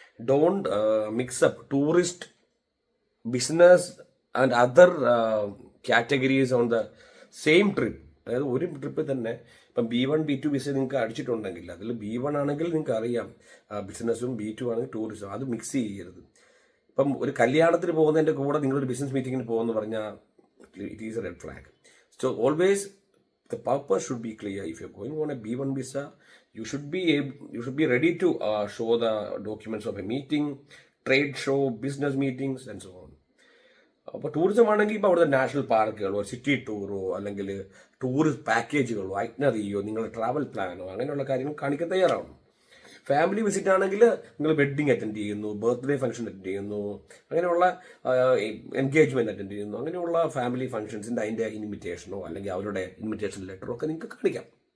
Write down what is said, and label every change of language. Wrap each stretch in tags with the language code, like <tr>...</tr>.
<en>Don't mix up tourist, business and other categories on the same trip.</en> <ml>അതായത് ഒരു ട്രിപ്പിൽ തന്നെ ഇപ്പം B1 B2 വിസ നിങ്ങൾക്ക് അടിച്ചിട്ടുണ്ടെങ്കിൽ അതിൽ B1 ആണെങ്കിൽ നിങ്ങൾക്ക് അറിയാം ബിസിനസ്സും, B2 ആണെങ്കിൽ ടൂറിസ്റ്റും, അത് മിക്സ് ചെയ്യരുത്. ഇപ്പം ഒരു കല്യാണത്തിന് പോകുന്നതിൻ്റെ കൂടെ നിങ്ങളൊരു ബിസിനസ് മീറ്റിങ്ങിന് പോകുമെന്ന് പറഞ്ഞാൽ</ml> <en>It is a red flag. So always the purpose should be clear. If you're going on a B1 visa, you should be ready to show the documents of a meeting, trade show, business meetings and so on.</en> <ml>അപ്പോൾ tourism ആണെങ്കിൽ ഇപ്പോൾ അവിടുത്തെ national പാർക്കുകളോ city ടൂറോ അല്ലെങ്കിൽ tourist പാക്കേജുകളോ ഐറ്റ്നറിയോ നിങ്ങളുടെ travel പ്ലാനോ അങ്ങനെയുള്ള കാര്യങ്ങൾ കാണിക്കാൻ തയ്യാറാവണം. ഫാമിലി വിസിറ്റ് ആണെങ്കിൽ നിങ്ങൾ വെഡ്ഡിങ് അറ്റൻഡ് ചെയ്യുന്നു, ബർത്ത്ഡേ ഫംഗ്ഷൻ അറ്റൻഡ് ചെയ്യുന്നു, അങ്ങനെയുള്ള എൻഗേജ്മെൻറ്റ് അറ്റൻഡ് ചെയ്യുന്നു, അങ്ങനെയുള്ള ഫാമിലി ഫംഗ്ഷൻസിൻ്റെ അതിൻ്റെ ഇൻവിറ്റേഷനോ അല്ലെങ്കിൽ അവരുടെ ഇൻവിറ്റേഷൻ ലെറ്ററോ ഒക്കെ നിങ്ങൾക്ക് കാണിക്കാം.</ml>